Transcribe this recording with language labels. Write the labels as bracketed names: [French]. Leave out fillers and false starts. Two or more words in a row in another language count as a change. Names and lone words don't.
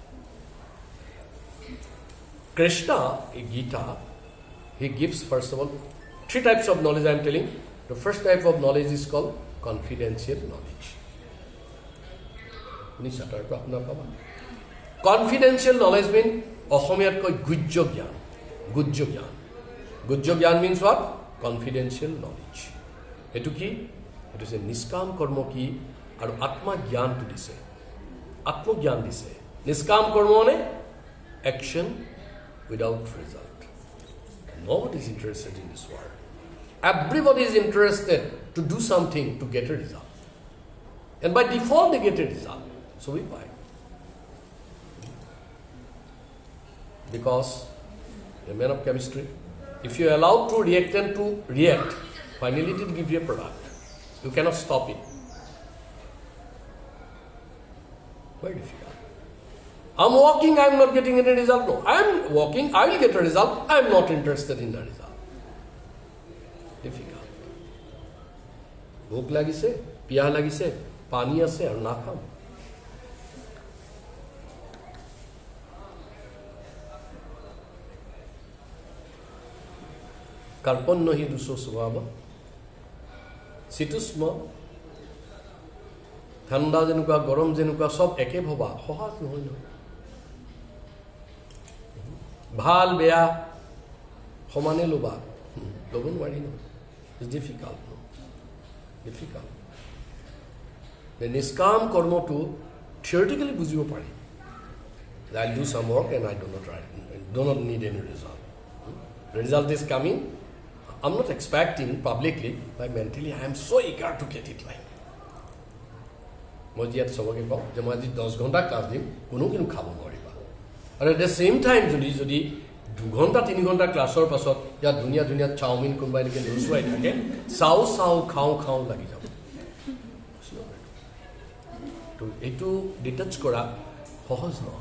[English] Krishna in Gita, he gives first of all 3 types of knowledge I am telling. The first type of knowledge is called confidential knowledge. Confidential knowledge means [Assamese] অসমীয়াত কয় গুহ্য জ্ঞান গুহ্য জ্ঞান. গুহ্য জ্ঞান [English] means what? Confidential knowledge. [Assamese] এটো কি? এটো হৈছে নিষ্কাম কৰ্ম কি আৰু আত্মা জ্ঞানটো দিছে. আত্মজ্ঞান দিছে. নিষ্কাম কৰ্ম মানে [English] action without result. Nobody is interested in this world. Everybody is interested to do something to get a result. And by default they get a result. So we buy. Because a man of chemistry, if you allow to reactant to react, finally it will give you a product. You cannot stop it. Very difficult. I'm walking, I'm not getting any result. No, I'm walking, I will get a result. I'm not interested in the result. Difficult. [Assamese] ভোক লাগিছে, পিয়াহ লাগিছে, পানী আছে আৰু না খাম. কাৰ্পণ্য হি দুচ স্বভাৱ শীতোষ্ম ঠাণ্ডা যেনেকুৱা গৰম যেনেকুৱা সব একে ভবা সহজ নহয় নহয়. ভাল বেয়া সমানে ল'বা ল'ব নোৱাৰি ন. [English] it's difficult [Assamese] ন. ডিফিকাল্ট. নিষ্কাম কৰ্মটো থিয়ৰিটিকেলি বুজিব পাৰি. [English] I do some work and I do not need any result. Result is coming. I'm not expecting publicly, but mentally I am so eager to get it right. [Assamese] মই ইয়াত সবকে কওঁ যে মই আজি 10 ঘণ্টা ক্লাছ দিম, কোনো কিন্তু খাব নোৱাৰিবা. আৰু [English] at the same time [Assamese] যদি 2 ঘণ্টা 3 ঘণ্টা ক্লাছৰ পাছত ইয়াত ধুনীয়া ধুনীয়া চাওমিন কোনোবাই এনেকৈ নুচুৱাই থাকে, চাওঁ খাওঁ লাগি যাব. তো এইটো ডিটাচ কৰা সহজ নহয়.